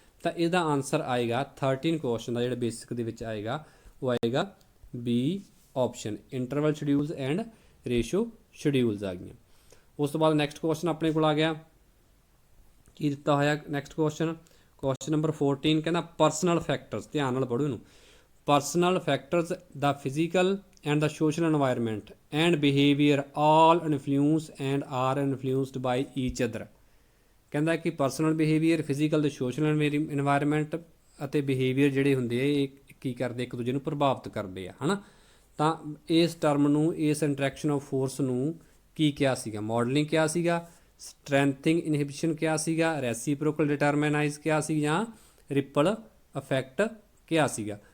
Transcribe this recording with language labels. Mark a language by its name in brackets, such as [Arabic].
[Punjabi] ਤਾਂ ਇਹਦਾ ਆਨਸਰ ਆਏਗਾ 13 ਕੁਐਸਚਨ ਦਾ ਜਿਹੜਾ ਬੇਸਿਕ ਦੇ ਵਿੱਚ ਆਏਗਾ ਉਹ ਆਏਗਾ B option, interval ਸ਼ਡਿਊਲਸ and ratio ਸ਼ਡਿਊਲਸ ਆ ਗਈਆਂ। ਉਸ ਤੋਂ ਬਾਅਦ ਨੈਕਸਟ ਕੁਐਸਚਨ ਆਪਣੇ ਕੋਲ ਆ ਗਿਆ, ਕੀ ਦਿੱਤਾ ਹੋਇਆ ਨੈਕਸਟ ਕੁਐਸਚਨ ਨੰਬਰ 14 ਕਹਿੰਦਾ ਪਰਸਨਲ ਫੈਕਟਰਸ, ਧਿਆਨ ਨਾਲ ਪੜ੍ਹੋ ਇਹਨੂੰ। Personal factors ਦਾ [English] Physical and the social environment and behavior all influence and are influenced by each other। [Punjabi] ਕਹਿੰਦਾ ਕਿ ਪਰਸਨਲ ਬਿਹੇਵੀਅਰ, ਫਿਜ਼ੀਕਲ ਤੇ ਸੋਸ਼ਲ ਇਨਵਾਇਰਮੈਂਟ ਅਤੇ ਬਿਹੇਵੀਅਰ ਜਿਹੜੇ ਹੁੰਦੇ ਆ ਇਹ ਕੀ ਕਰਦੇ, ਇੱਕ ਦੂਜੇ ਨੂੰ ਪ੍ਰਭਾਵਿਤ ਕਰਦੇ ਆ, ਹੈ ਨਾ। ਤਾਂ ਇਸ ਟਰਮ ਨੂੰ, ਇਸ ਇੰਟਰੈਕਸ਼ਨ ਆਫ ਫੋਰਸ ਨੂੰ ਕੀ ਕਿਹਾ ਸੀਗਾ, ਮਾਡਲਿੰਗ ਕਿਹਾ ਸੀਗਾ, ਸਟਰੈਂਥਿੰਗ ਇਨਹਿਬਿਸ਼ਨ ਕਿਹਾ ਸੀਗਾ, ਰੈਸੀਪ੍ਰੋਕਲ ਡਿਟਰਮਿਨਾਈਜ਼ ਕਿਹਾ ਸੀ, ਜਾਂ ਰਿਪਲ ਇਫੈਕਟ ਕਿਹਾ ਸੀਗਾ।